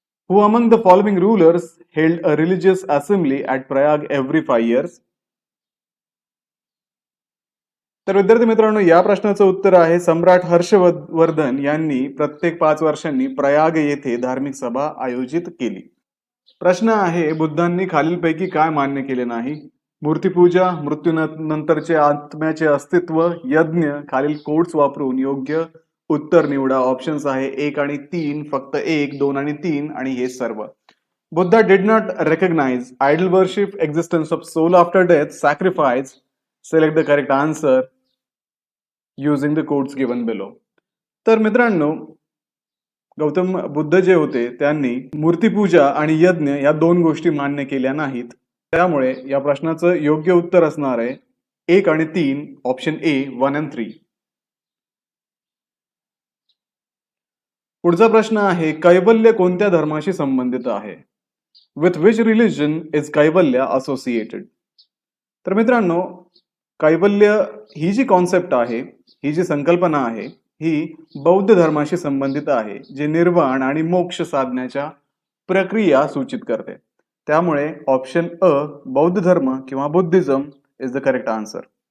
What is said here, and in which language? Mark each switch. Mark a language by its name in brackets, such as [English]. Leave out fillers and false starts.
[English] Who among the following rulers held a religious assembly at Prayag every 5 years? [Marathi] तर विद्यार्थी मित्रांनो, या प्रश्नाचं उत्तर आहे सम्राट हर्षवर्धन यांनी प्रत्येक 5 वर्षांनी प्रयाग येथे धार्मिक सभा आयोजित केली. प्रश्न आहे बुद्धांनी खालीलपैकी काय मान्य केले नाही? मूर्तिपूजा, मृत्यूनंतरचे आत्म्याचे अस्तित्व, यज्ञ. खालील कोड्स वापरून योग्य उत्तर निवडा. ऑप्शन्स आहे 1 आणि 3, फक्त 1, 2 आणि 3 आणि हे सर्व. [English] Buddha did not recognise idol worship, existence of soul after death, sacrifice. Select the correct answer using the codes given below. [Marathi] तर मित्रांनो, गौतम बुद्ध जे होते त्यांनी मूर्तिपूजा आणि यज्ञ या 2 गोष्टी मान्य केल्या नाहीत. त्यामुळे या प्रश्नाचं योग्य उत्तर असणार आहे 1 आणि 3, ऑप्शन ए 1 and 3. पुढचा प्रश्न आहे कैवल्य कोणत्या धर्माशी संबंधित आहे? [English] With which religion is kaivalya associated? [Marathi] तर मित्रांनो, कैवल्य ही जी कॉन्सेप्ट आहे, ही जी संकल्पना आहे, ही बौद्ध धर्माशी संबंधित आहे, जे निर्वाण आणि मोक्ष साधण्याच्या प्रक्रिया सूचित करते. त्यामुळे ऑप्शन अ बौद्ध धर्म किंवा Buddhism [English] Is the correct answer.